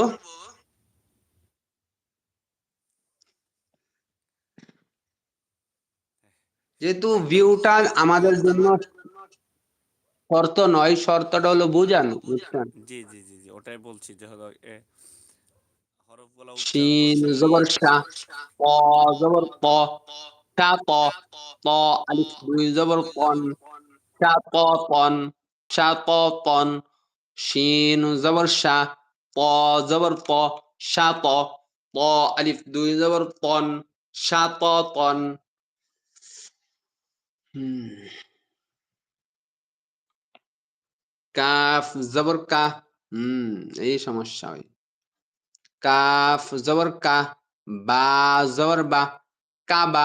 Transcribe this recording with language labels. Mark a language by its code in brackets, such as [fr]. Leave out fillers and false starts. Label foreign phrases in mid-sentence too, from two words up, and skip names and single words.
[bn] যেহেতু ভিউটা আমাদের জন্য শর্ত নয়, শর্তটা হলো বোঝানো, বুঝছেন? জি জি জি জি, ওটাই বলছি যে হলো হরফগুলো উচ্চারণ শিন করছেন। জবর শা, ত জবর ত, শা ত, ত আলিফ দুই জবর তন, শা ত তন, শা ত তন। শিন জবর শা, ত জবর ত, শা ত, ত আলিফ দুই জবর তন, শা ত তন। হুম। কাফ জবর কা, এই সমস্যা হয়। কাফ জবর কা, বা জবর বা, কাবা।